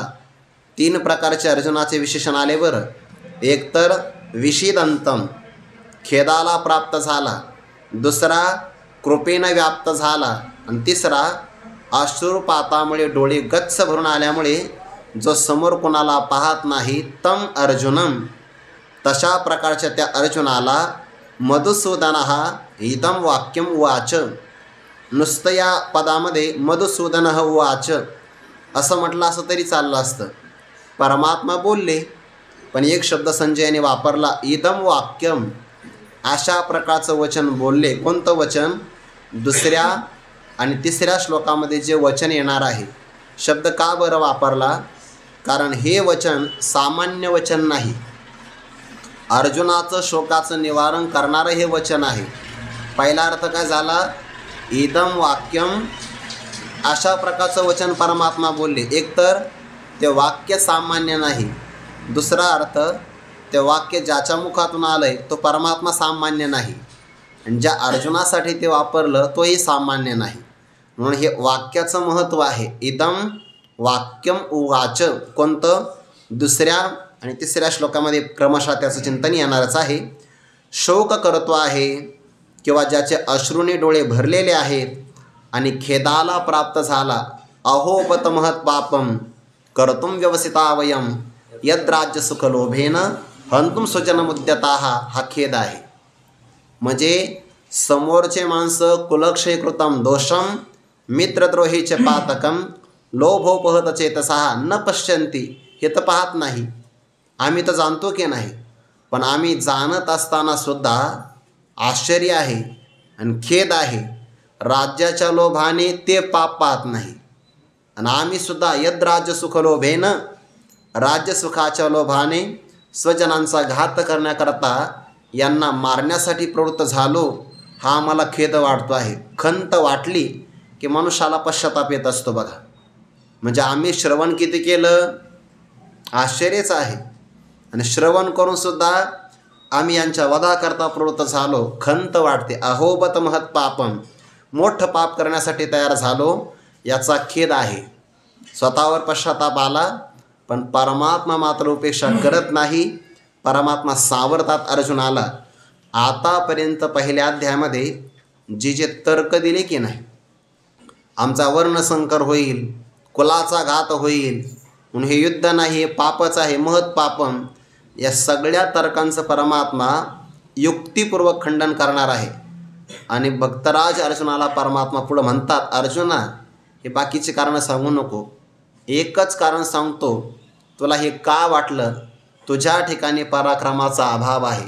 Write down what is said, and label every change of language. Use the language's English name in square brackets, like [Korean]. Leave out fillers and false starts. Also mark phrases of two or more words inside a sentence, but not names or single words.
[Marathi] तीन प्रकारचे अर्जुनाचे विशेषण आले बरं. एक तर विषिदंतम, खेदाला प्राप्त झाला, दुसरा कृपेनं व्याप्त झाला आणि तिसरा अश्रुपातामुळे डोळे गच्च भरून आल्यामुळे जो समोर कोणाला पाहत नाही. [Sanskrit] तम अर्जुनम, [Marathi] तशा प्रकारच्या त्या अर्जुनाला [Sanskrit] मधुसूदनः इदं वाक्यम उवाच. [Marathi] नुसतं या पदामध्ये [Sanskrit] मधुसूदनः उवाच [Marathi] असं म्हटलं असं तरी चाललं असतं. परमात्मा बोलले, पण एक शब्द संजयाने वापरला, [Sanskrit] इदम वाक्यम. [Marathi] अशा प्रकारचं वचन बोलले. कोणतं वचन? दुसऱ्या आणि तिसऱ्या श्लोकामध्ये जे वचन येणार आहे. शब्द का बरं वापरला? कारण हे वचन सामान्य वचन नाही. अर्जुनाचं शोकाचं निवारण करणारं हे वचन आहे. पहिला अर्थ काय झाला? [Sanskrit] इदम वाक्यम. [Marathi] अशा प्रकारचं वचन परमात्मा बोलले. एकतर ते वाक्य सामान्य नाही. दुसरा अर्थ, ते वाक्य ज्याच्या मुखातून आलंय तो परमात्मा सामान्य नाही, आणि ज्या अर्जुनासाठी ते वापरलं तोही सामान्य नाही. म्हणून हे वाक्याचं महत्त्व आहे. [Sanskrit] इदम वाक्यम उवाच. [Marathi] कोणतं? दुसऱ्या आणि तिसऱ्या श्लोकामध्ये क्रमशः त्याचं चिंतन येणारच आहे. शोक करतो आहे किंवा ज्याचे अश्रूने डोळे भरलेले आहेत आणि खेदाला प्राप्त झाला. [Sanskrit] अहोपत महत् पापम कर्तुम व्यवसिता वयम यद्राज्य सुखलोभेन हंतुम स्वजनमुद्यताः. [Marathi] हा खेद आहे. म्हणजे समोरचे माणसं [Sanskrit] कुलक्षयकृतम दोषम मित्रद्रोहीचे पातकम लोभोपहत चेतसः न पश्यन्ति. [Marathi] हे तर पाहत नाही. आम्ही तर जाणतो की नाही, पण आम्ही जाणत असताना सुद्धा आश्चर्य आहे आणि खेद आहे. राज्याच्या लोभाने ते पाप पाहत नाही, आणि आम्ही सुद्धा [Sanskrit] यद्राज्य सुखलोभेन, [Marathi] राज्यसुखाच्या लोभाने स्वजनांचा घात करण्याकरता यांना मारण्यासाठी प्रवृत्त झालो. हा आम्हाला खेद वाटतो आहे. खंत वाटली की मनुष्याला पश्चाताप येत असतो बघा. म्हणजे आम्ही श्रवण किती केलं? आश्चर्यच आहे. आणि श्रवण करून सुद्धा आम्ही यांच्या वधाकरता प्रवृत्त झालो. खंत वाटते. [Sanskrit] अहोबत महत् पापम. [Marathi] मोठं पाप करण्यासाठी तयार झालो, याचा खेद आहे. स्वतःवर पश्चाताप आला, पण परमात्मा मात्र उपेक्षा करत नाही. परमात्मा सावरतात अर्जुनाला. आतापर्यंत पहिल्या अध्यायामध्ये जे तर्क दिले की नाही, आमचा वर्णसंकर होईल, कुलाचा घात होईल, म्हणून हे युद्ध नाही, हे पापच आहे, [Sanskrit] महत् पापम, [Marathi] या सगळ्या तर्कांचं परमात्मा युक्तिपूर्वक खंडन करणार आहे. आणि भक्तराज अर्जुनाला परमात्मा पुढं म्हणतात, अर्जुना हे बाकीचे कारणं सांगू नको, एकच कारण सांगतो. तुला हे का वाटलं? तुझ्या ठिकाणी पराक्रमाचा अभाव आहे.